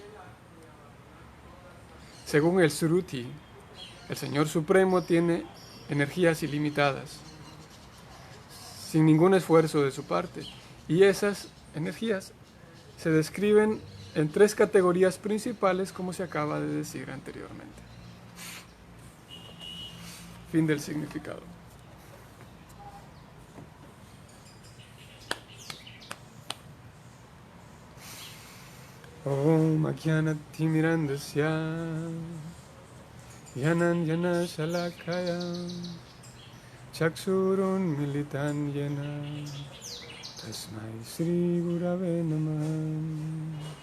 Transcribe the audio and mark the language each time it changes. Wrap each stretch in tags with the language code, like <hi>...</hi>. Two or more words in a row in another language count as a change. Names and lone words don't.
<es>Según el Sruti, el Señor Supremo tiene energías ilimitadas, sin ningún esfuerzo de su parte, y esas energías se describen en 3 categorías principales, como se acaba de decir anteriormente. Fin del significado.</es> <sa>ॐ अज्ञानतिमिरान्धस्य ज्ञानाञ्जन शलाकया चक्षुरुन् मीलितं येन तस्मै श्री गुरवे नमः</sa>